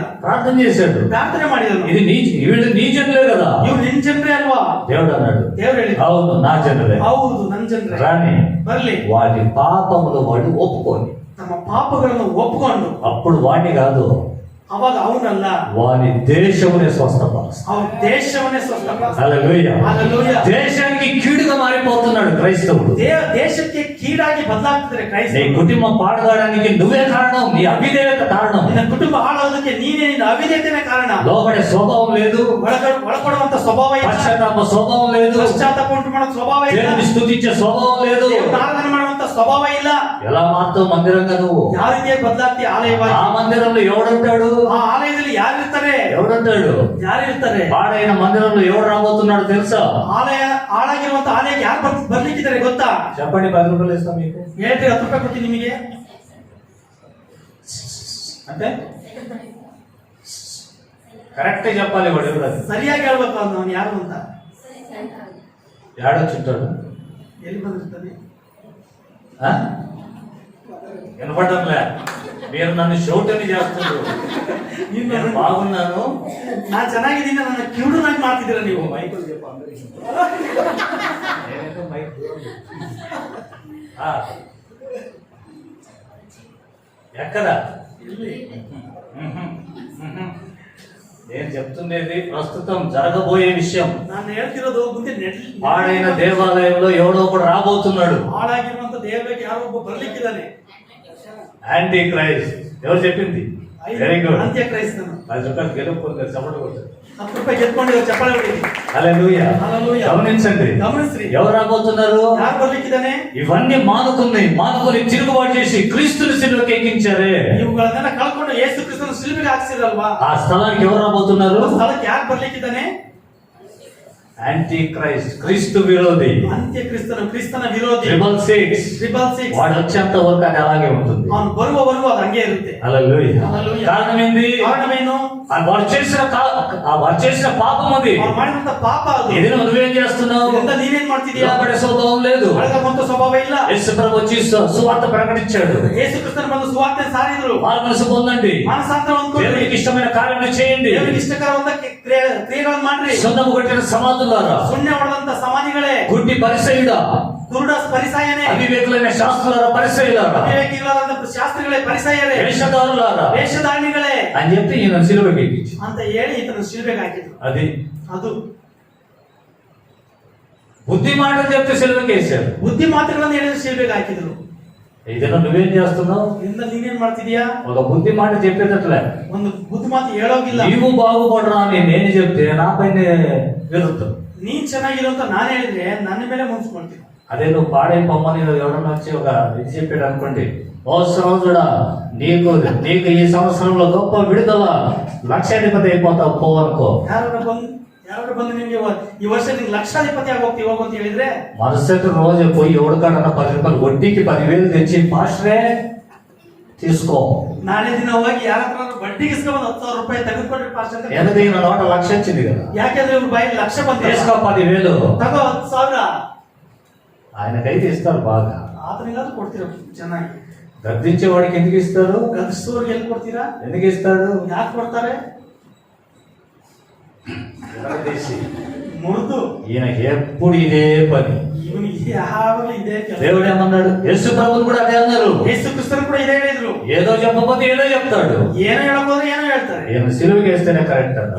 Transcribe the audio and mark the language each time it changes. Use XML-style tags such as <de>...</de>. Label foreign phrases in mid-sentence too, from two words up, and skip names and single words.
<te>ప్రార్థన చేశాడు,</te> <kn>ಪ್ರಾರ್ಥನೆ ಮಾಡಿದನು.</kn> <te>ఇది వీళ్ళు నీ జనులే కదా.</te> <kn>ಇವ್ರು ನಿನ್ ಜನರೇ ಅಲ್ವಾ?</kn> <te>దేవుడు అన్నాడు,</te> <kn>ದೇವ್ರು ಹೇಳಿದ.</kn> <te>అవును నా జనులే,</te> <kn>ಹೌದು ನನ್ನ ಜನರೇ,</kn> <te>రాని</te> <kn>ಬರ್ಲಿ.</kn> <te>వాడి పాపములు వాడు ఒప్పుకోని,</te> <kn>ತಮ್ಮ ಪಾಪಗಳನ್ನು ಒಪ್ಪಿಕೊಂಡು</kn> <te>అప్పుడు వాడిని కాదు</te> <kn>ಅವಾಗ ಅವನಲ್ಲ</kn> <te>వాని దేశమునే స్వస్థపరుస్తాడు.</te> <kn>ಅವ್ರ ದೇಶವನ್ನೇ ಸ್ವಸ್ಥಪಡಿಸ್ತಾನೆ.</kn> <te>హల్లెలూయా. హల్లెలూయా. దేశానికి కీడుగా మారిపోతున్నాడు క్రైస్తవుడు.</te> <kn>ದೇಶಕ್ಕೆ ಕೀಡಾಗಿ ಬದಲಾಗ್ತಿದ್ದಾರೆ</kn> <te>నీ</te> <kn>ಕ್ರೈಸ್ತರು.</kn> <te>కుటుంబం పాడుగాడానికి నువ్వే కారణం, నీ అవిధేయత కారణం.</te> <kn>ನಿನ್ನ ಕುಟುಂಬ ಹಾಳಾಗೋದಕ್ಕೆ ನೀನೇ ನಿನ್ನ ಅವಿಧೇಯತೆನೇ ಕಾರಣ.</kn> <te>లోబడే స్వభావం లేదు,</te> <kn>ಒಳಕೊಡುವಂತ ಸ್ವಭಾವ ಇಲ್ಲ,</kn> <te>పశ్చాత్తాప స్వభావం లేదు,</te> <kn>ಪಶ್ಚಾತ್ತಾಪ ಉಂಟು ಮಾಡೋ ಸ್ವಭಾವ ಇಲ್ಲ,</kn> <te>దేవుని స్తుతించే స్వభావం లేదు.</te> <kn>ದೇವರನ್ನ ಆರಾಧನೆ ಮಾಡುವಂತ ಸ್ವಭಾವ ಇಲ್ಲ.</kn> <te>ఎలా మారుతావు మందిరంగా నువ్వు?</te> <kn>ಯಾವ ರೀತಿಯಾಗಿ ಬದಲಾಗ್ತಿ ಆಲಯವಾಗಿ?</kn> <te>ఆ మందిరంలో ఎవడుంటాడు?</te> <kn>ಆ ಆಲಯದಲ್ಲಿ ಯಾರು ಇರ್ತಾರೆ?</kn> <te>ఎవడుంటాడు?</te> <kn>ಯಾರು ಇರ್ತಾರೆ?</kn> <te>పాడైన మందిరంలో ఎవడు రాబోతున్నాడు తెలుసా?</te> <kn>ಆಲಯ ಹಾಳಾಗಿರುವಂತ ಆಲಯಕ್ಕೆ ಯಾರು ಬರ್ಲಿಕ್ಕಿದ್ದಾರೆ ಗೊತ್ತಾ?</kn> <te>చెప్పండి, 10 రూపాయలు ఇస్తాం మీకు</te> <kn>ಹೇಳ್ರಿ, 10 ರೂಪಾಯಿ ಕೊಡ್ತೀನಿ ನಿಮಗೆ</kn> <te>అంటే కరెక్ట్ చెప్పాలి. వాడు ఎవరు?</te> <kn>ಸರಿಯಾಗಿ ಹೇಳ್ಬೇಕು ಅವನು ಯಾರು ಅಂತ.</kn> <te>ఏడొచ్చుంటాడు?</te> <kn>ಎಲ್ಲಿ ಬಂದಿರ್ತಾನೆ?</kn> <te>వినపడంలే, మీరు నన్ను షౌటని చేస్తున్నారు. నేను బాగున్నాను,</te> <kn>ನಾನ್ ಚೆನ್ನಾಗಿದ್ದೀನಿ, ನನ್ನ ಕಿವುಡನಾಗಿ ಮಾಡ್ತಿದ್ದೀರಾ ನೀವು.</kn> <te>మైకులు చెప్పు అందరికీ. నేనైతే మైక్ దూరం పెట్టు. ఎక్కడ? నేను చెప్తుండేది ప్రస్తుతం జరగబోయే విషయం.</te> <kn>ನಾನು ಹೇಳ್ತಿರೋದು ಮುಂದೆ</kn> <te>పాడైన దేవాలయంలో ఎవడో ఒకడు రాబోతున్నాడు.</te> <kn>ಹಾಳಾಗಿರುವಂತ ದೇವರಿಗೆ ಯಾರೋ ಒಬ್ಬ ಬರ್ಲಿಕ್ಕಿದ್ದಾನೆ.</kn> <en>anti Christ.</en> <te>ఎవరు చెప్పింది?</te> <en>very good.</en> <kn>ಅಂತ್ಯ ಕ್ರೈಸ್ತನು.</kn> <te>10 రూపాయలు గెలుపుకుంటారు, చప్పట్లు కొట్టారు.</te> <kn>10 ರೂಪಾಯಿ ಗೆದ್ಕೊಂಡಿರೋ ಚಪ್ಪಾಳೆ ಹೊಡೀರಿ.</kn> <te>హల్లెలూయా. హల్లెలూయా. గమనించండి,</te> <kn>ಗಮನಿಸ್ರಿ,</kn> <te>ఎవరు రాబోతున్నారు?</te> <kn>ಯಾರು ಬರ್ಲಿಕ್ಕಿದ್ದಾನೆ?</kn> <te>ఇవన్నీ మానుకొని తిరుగుబాటు చేసి క్రీస్తుని సిలువకి ఎక్కించారే,</te> <kn>ಇವುಗಳನ್ನೆಲ್ಲ ಕಳ್ಕೊಂಡು ಯೇಸು ಕ್ರಿಸ್ತನ ಶಿಲುಬೆಗೆ ಹಾಕ್ಸಿರಲ್ವಾ?</kn> <te>ఆ స్థలానికి ఎవరు రాబోతున్నారు?</te> <kn>ಸ್ಥಳಕ್ಕೆ ಯಾರು ಬರ್ಲಿಕ್ಕಿದ್ದಾನೆ?</kn> <en>anti Christ,</en> <te>క్రీస్తు విరోధి,</te> <kn>ಕ್ರಿಸ್ತನ ವಿರೋಧಿ,</kn> <en>triple six. triple six.</en> <te>వాడు వచ్చేంత వరకు అది అలాగే ఉంటుంది.</te> <kn>ಅವನು ಬರುವವರೆಗೂ ಅದು ಹಂಗೆ ಇರುತ್ತೆ.</kn> <te>హల్లెలూయా. హల్లెలూయా. కారణం ఏంది?</te> <kn>ಕಾರಣವೇನು?</kn> <te>వాడు చేసిన పాపం అది.</te> <kn>ಅವ್ನು ಮಾಡಿದಂತ ಪಾಪ ಅದು.</kn> <te>ఇది నువ్వేం చేస్తున్నావు?</te> <kn>ಇದರಿಂದ ನೀನೇನ್ ಮಾಡ್ತಿದ್ಯಾ?</kn> <te>లోబడే స్వభావం లేదు.</te> <kn>ಒಳಗೊಂದು ಸ್ವಭಾವ ಇಲ್ಲ.</kn> <te>యేసు ప్రభు వచ్చి సువార్త ప్రకటించాడు.</te> <kn>ಯೇಸು ಕ್ರಿಸ್ತನು ಬಂದು ಸುವಾರ್ತೆ ಸಾರಿದ್ರು.</kn> <te>వారు మనసు పొందండి,</te> <kn>ಮಾನಸಾಂತರ ಹೊಂದ್ಕೊಳ್ಳಿ,</kn> <te>దేవునికి ఇష్టమైన కార్యాలు చేయండి,</te> <kn>ದೇವರಿಗೆ ಇಷ್ಟಕರವಾದ ಕ್ರಿಯೆಗಳನ್ನು ಮಾಡ್ರಿ.</kn> <te>సున్నము కొట్టిన సమాధులారా,</te> <kn>ಸುಣ್ಣೆ ಹೊಡೆದಂತ ಸಮಾಧಿಗಳೇ,</kn> <te>గుడ్డి పరిసయుడా,</te> <kn>ಕುರುಡ ಪರಿಸಾಯನೇ,</kn> <te>అవివేకులైన శాస్త్రులారా, పరిసయులారా,</te> <kn>ಅವಿವೇಕಿಗಳಾದಂತ ಶಾಸ್ತ್ರಿಗಳೇ, ಪರಿಸಾಯರೇ,</kn> <te>వేషధారులారా</te> <kn>ವೇಷಧಾರಣಿಗಳೇ</kn> <te>అని చెప్పి ఈయన సిలువకి ఎక్కించి</te> <kn>ಅಂತ ಹೇಳಿ ఈತను ಶಿಲುಬೆಗೆ ಹಾಕಿದ್ರು.</kn> <te>అది</te> <kn>ಅದು</kn> <te>బుద్ధి మాటలు చెప్తే సిలువకి వేశారు.</te> <kn>ಬುದ್ಧಿ ಮಾತುಗಳನ್ನು ಹೇಳಿದ್ರೆ ಶಿಲುಬೆಗೆ ಹಾಕಿದ್ರು.</kn> <te>ఏదైనా నువ్వేం చేస్తున్నావు?</te> <kn>ಇದರಿಂದ ನೀನೇನ್ ಮಾಡ್ತಿದ್ಯಾ?</kn> <te>ఒక బుద్ధి మాట చెప్పేటట్లే,</te> <kn>ಒಂದು ಬುದ್ಧಿ ಮಾತು ಹೇಳೋಗಿಲ್ಲ.</kn> <te>నీవు బాగుపడరా అని నేను చెప్తే నాపై విరుద్ధం.</te> <kn>ನೀನ್ ಚೆನ್ನಾಗಿರು ಅಂತ ನಾನು ಹೇಳಿದ್ರೆ ನನ್ನ ಮೇಲೆ ಮುನ್ಸ್ಕೊಳ್ತೀನಿ.</kn> <te>అదే నువ్వు పాడైపోమ్మని ఎవడన్నా వచ్చి ఒక ఇది చెప్పాడు అనుకోండి, ఓ సరోజుడా, నీకు ఈ సంవత్సరంలో గొప్ప విడుదల, లక్షాధిపతి అయిపోతావు పో అనుకో.</te> <kn>ಯಾರು ಬಂದು ನಿಮ್ಗೆ ಈ ವರ್ಷ ನಿಮ್ಗೆ ಲಕ್ಷಾಧಿಪತಿ ಆಗೋಗ್ತಿ ಹೋಗು ಅಂತ ಹೇಳಿದ್ರೆ,</kn> <te>మరుసటి రోజు పోయి ఎవడికాడన్నా 10 రూపాయలు వడ్డీకి 10,000 తెచ్చి పాస్టరే తీసుకో,</te> <kn>ನಾಳೆ ದಿನ ಹೋಗಿ ಯಾರ ಹತ್ರ ಬಡ್ಡಿಗೆ ಇಸ್ಕೊಂಡು 10,000 ರೂಪಾಯಿ ತೆಗೆದುಕೊಂಡ್ರೆ ಪಾಸ್ ಅಂತ.</kn> <te>ఎందుకు ఈయన నోట 1,00,000 వచ్చింది కదా,</te> <kn>ಯಾಕೆಂದ್ರೆ ಇವ್ರ ಬಾಯಿಗೆ ಲಕ್ಷ ಬಂದ,</kn> <te>తీసుకో 10,000,</te> <kn>ತಗೋ 10,000.</kn> <te>ఆయనకైతే ఇస్తారు బాగా.</te> <kn>ಆತನಿಗಾದ್ರೂ ಕೊಡ್ತೀರ ಚೆನ್ನಾಗಿ.</kn> <te>గద్దించే వాడికి ఎందుకు ఇస్తారు?</te> <kn>ಗದಿಸೋರ್ಗೆ ಎಲ್ಲಿ ಕೊಡ್ತೀರಾ?</kn> <te>ఎందుకు ఇస్తాడు?</te> <kn>ಯಾಕೆ ಕೊಡ್ತಾರೆ?</kn> <te>ఎగరదీసి.</te> <kn>ಮುರಿದು</kn> <te>ఈయనకి ఎప్పుడు ఇదే పని.</te> <kn>ಇವನಿಗೆ ಯಾವಾಗಲೂ ಇದೇ ಕೆಲಸ.</kn> <te>దేవుడు ఏమన్నాడు? యేసు ప్రభువు కూడా అదే అన్నారు.</te> <kn>ಯೇಸು ಕ್ರಿಸ್ತರು ಕೂಡ ಇದೇ ಹೇಳಿದ್ರು.</kn> <te>ఏదో చెప్పకపోతే ఏదో చెప్తాడు.</te> <kn>ಏನೋ ಹೇಳಕ್ ಹೋದ್ರೆ ಏನೋ ಹೇಳ್ತಾರೆ.</kn> <te>ఈయన సిలువకి వేస్తేనే కరెక్ట్ అన్నారు.</te>